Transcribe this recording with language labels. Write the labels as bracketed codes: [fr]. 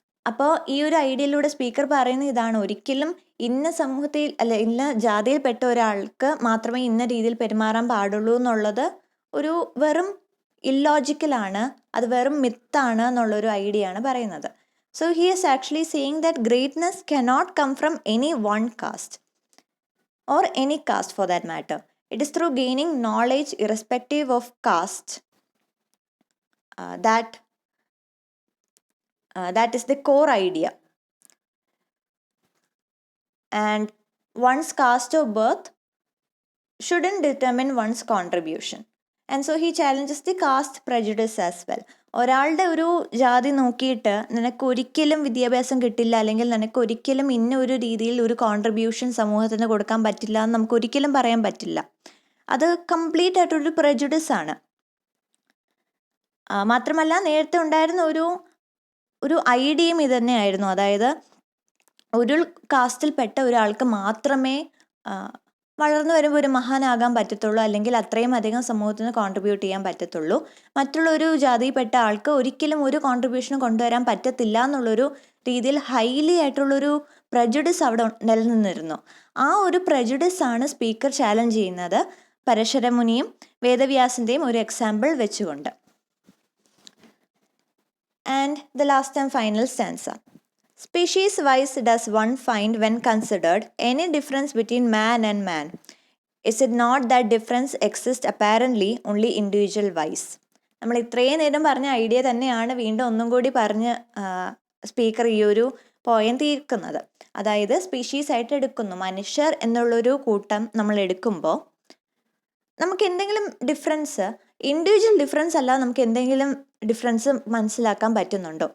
[ml] അപ്പോൾ ഈ ഒരു ഐഡിയയിലൂടെ സ്പീക്കർ പറയുന്ന ഇതാണ്, ഒരിക്കലും ഇന്ന സമൂഹത്തിൽ ഇന്ന ജാതിയിൽപ്പെട്ട ഒരാൾക്ക് മാത്രമേ ഇന്ന രീതിയിൽ പെരുമാറാൻ പാടുള്ളൂ എന്നുള്ളത് ഒരു വെറും ഇല്ലോജിക്കലാണ്, അത് വെറും മിത്താണ് എന്നുള്ളൊരു ഐഡിയ ആണ് പറയുന്നത്. [en] So he is actually saying that greatness cannot come from any one caste or any caste for that matter. It is through gaining knowledge irrespective of caste that is the core idea. And one's caste of birth shouldn't determine one's contribution. And so he challenges the caste prejudice as well. [ml] ഒരാളുടെ ഒരു ജാതി നോക്കിയിട്ട് നിനക്ക് ഒരിക്കലും വിദ്യാഭ്യാസം കിട്ടില്ല, അല്ലെങ്കിൽ നിനക്ക് ഒരിക്കലും ഇന്ന ഒരു രീതിയിൽ ഒരു കോൺട്രിബ്യൂഷൻ സമൂഹത്തിന് കൊടുക്കാൻ പറ്റില്ല എന്ന് നമുക്ക് ഒരിക്കലും പറയാൻ പറ്റില്ല. അത് കംപ്ലീറ്റ് ആയിട്ടൊരു prejudice ആണ്. മാത്രമല്ല നേരത്തെ ഉണ്ടായിരുന്ന ഒരു ഐഡിയയും ഇത് തന്നെയായിരുന്നു. അതായത് ഒരു കാസ്റ്റിൽപ്പെട്ട ഒരാൾക്ക് മാത്രമേ വളർന്നു വരുമ്പോൾ ഒരു മഹാനാകാൻ പറ്റത്തുള്ളൂ, അല്ലെങ്കിൽ അത്രയും അധികം സമൂഹത്തിന് കോൺട്രിബ്യൂട്ട് ചെയ്യാൻ പറ്റത്തുള്ളൂ. മറ്റുള്ള ഒരു ജാതിയിൽപ്പെട്ട ആൾക്ക് ഒരിക്കലും ഒരു കോൺട്രിബ്യൂഷനും കൊണ്ടുവരാൻ പറ്റത്തില്ല എന്നുള്ളൊരു രീതിയിൽ ഹൈലി ആയിട്ടുള്ളൊരു prejudice അവിടെ നിലനിന്നിരുന്നു. ആ ഒരു prejudice ആണ് സ്പീക്കർ ചാലഞ്ച് ചെയ്യുന്നത്, പരശുരമുനിയും വേദവ്യാസിൻ്റെയും ഒരു എക്സാമ്പിൾ വെച്ചുകൊണ്ട്. [en] And the last and final stanza. Species wise does one find when considered any difference between man and man? Is it not that difference exists apparently only individual wise? [ml] നമ്മൾ ഇത്രയും നേരം പറഞ്ഞ idea തന്നെയാണ് വീണ്ടും ഒന്നും കൂടി പറഞ്ഞ് സ്പീക്കർ ഈ ഒരു പോയം തീർക്കുന്നത്. അതായത് സ്പീഷീസ് ആയിട്ട് എടുക്കുന്നു, മനുഷ്യർ എന്നുള്ളൊരു കൂട്ടം നമ്മൾ എടുക്കുമ്പോൾ നമുക്ക് എന്തെങ്കിലും ഡിഫറൻസ്, ഇൻഡിവിജ്വൽ ഡിഫറൻസ് അല്ല, നമുക്ക് എന്തെങ്കിലും ഡിഫറൻസ് മനസ്സിലാക്കാൻ പറ്റുന്നുണ്ടോ?